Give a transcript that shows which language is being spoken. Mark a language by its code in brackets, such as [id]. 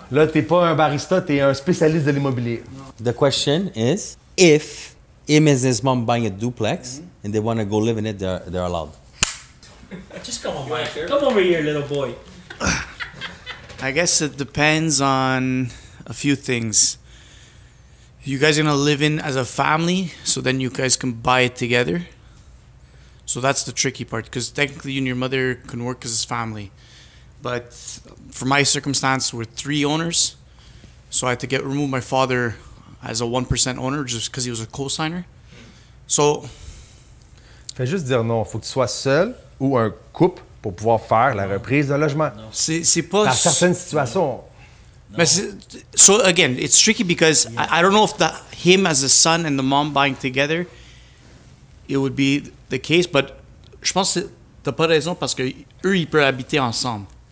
[fr] Là, t'es pas un barista, t'es un spécialiste de l'immobilier. [en] The question is, if him and his mom buying a duplex and they want to go live in it, they're allowed. Just come on, You wanna Mike. share? Come over here, little boy. I guess it depends on a few things. You guys are gonna live in as a family, so then you guys can buy it together. So that's the tricky part, because technically you and your mother can work as a family. But for my circumstance, we're 3 owners, so I had to remove my father as a 1% owner just because he was a co-signer. So [fr] Fais juste dire non. Faut que tu sois seul ou un couple pour pouvoir faire la reprise d'un logement. c'est pas. Dans certaines situations, [en] But so again, it's tricky because I don't know if him as a son and the mom buying together, it would be the case. But [fr] je pense que t'as pas raison parce que eux ils peuvent habiter ensemble.